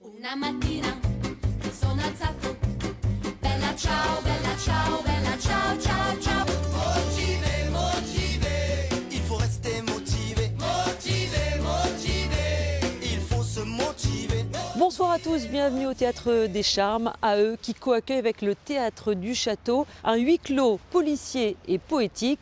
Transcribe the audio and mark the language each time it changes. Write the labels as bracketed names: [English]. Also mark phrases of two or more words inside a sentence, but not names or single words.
[Italian] Una mattina mi sono alzato, bella ciao, bella ciao, bella ciao, ciao, ciao. [French] Motivé, motivé, il faut rester motivé. Motivé, motivé, il faut se motiver. Bonsoir à tous, bienvenue au Théâtre des Charmes, à eux qui co-accueillent avec le Théâtre du Château un huis clos policier et poétique.